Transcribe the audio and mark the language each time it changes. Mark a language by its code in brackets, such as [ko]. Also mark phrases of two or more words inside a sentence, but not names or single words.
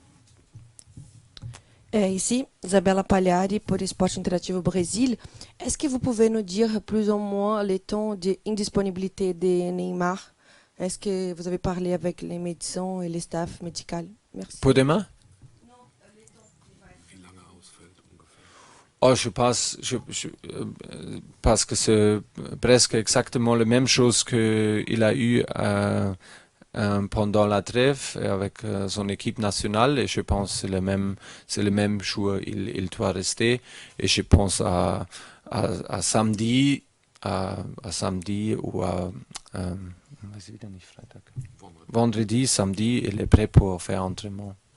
[fr] Ici, Isabella Pagliari pour Sport Interactive Brésil. Est-ce que vous pouvez nous dire plus ou moins les temps d'indisponibilité de Neymar? Est-ce que vous avez parlé avec les médecins et les staffs médicaux? Merci. Pour demain? [de] Wie lange ausfällt ungefähr? [fr] Oh, parce que c'est presque exactement la même chose qu'il a eu pendant la trêve avec son équipe nationale et je pense que c'est le même joueur, il doit rester et je pense à samedi, à samedi ou à vendredi, samedi, il est prêt pour faire entraînement.